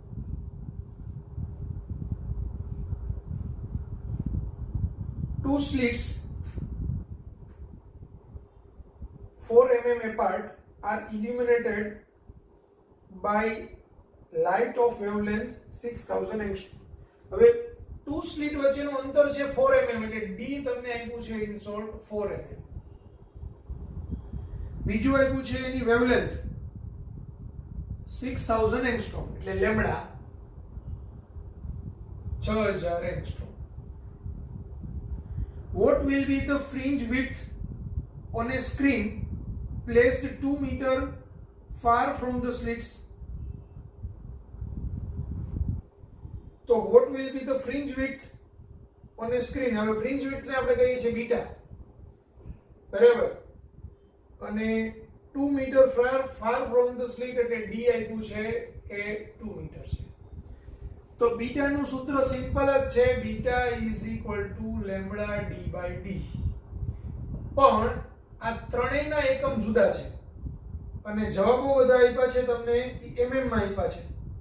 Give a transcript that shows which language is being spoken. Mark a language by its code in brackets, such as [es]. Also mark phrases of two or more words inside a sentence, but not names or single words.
[en] Two slits 4 mm apart are illuminated by light of wavelength 6000 angstrom. [gu] હવે [en] two slit [gu] વચ્ચેનું અંતર છે 4 mm એટલે ડી તમને આપ્યું છે [en] in short 4 mm. [gu] બીજું આપ્યું છે એની વેવલેન્થ 6000 એંગસ્ટ્રોમ એટલે લેમ્બડા 6000 એંગસ્ટ્રોમ. [en] What will be the fringe width on a screen placed 2 meter far from the slits? તો what will be the fringe width on a screen? [gu] હવે [en] fringe width [gu] ને આપણે કહીએ છીએ બીટા, બરાબર, અને [en] 2 meter far from the slit [gu] એટલે d આપ્યું છે એ 2 મીટર છે. તો બીટા નું સૂત્ર સિમ્પલ જ છે, [en] beta is equal to lambda d by d. [gu] પણ આ ત્રણેયના એકમ જુદા છે અને જવાબો બધા આપ્યા છે તમને mm માં આપ્યા છે.